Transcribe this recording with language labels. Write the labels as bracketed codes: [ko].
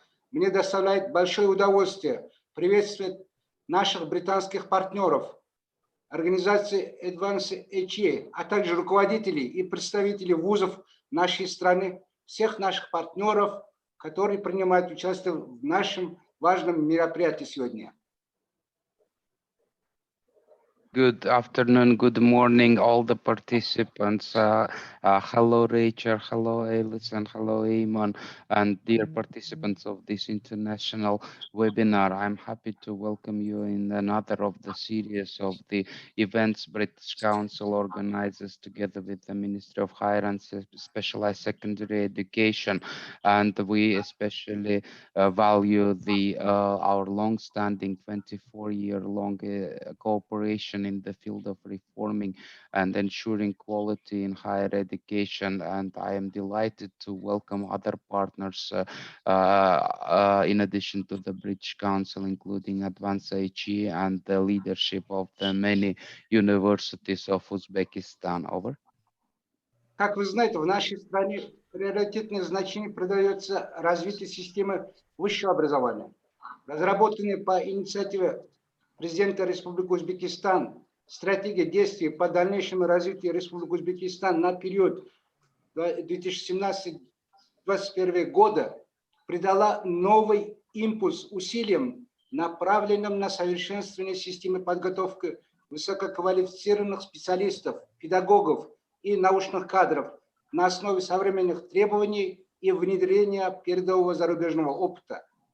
[ru] Мне доставляет большое удовольствие приветствовать наших британских партнеров, организации Advanced, а также руководителей и представителей вузов нашей страны, всех наших партнеров, которые принимают участие в нашем важном мероприятии сегодня. [en] Good afternoon, good morning, all the participants. Hello, Rachel, hello, Alison, hello, Eamon, and dear participants of this international webinar. I'm happy to welcome you in another of the series of the events British Council organizes together with the Ministry of Higher and Specialized Secondary Education. And we especially value our long-standing 24-year-long cooperation in the field of reforming and ensuring quality in higher education, and I am delighted to welcome other partners in addition to the British Council, including Advanced HE and the leadership of the many universities of Uzbekistan. Over. [ru] Как вы знаете, в нашей стране приоритетное значение придается развитию системы высшего образования. Разработанные по инициативе президента Республики Узбекистан стратегия действий по дальнейшему развитию Республики Узбекистан на период 2017-2021 года придала новый импульс усилиям, направленным на совершенствование системы подготовки высококвалифицированных специалистов, педагогов и научных кадров на основе современных требований и внедрения передового зарубежного опыта.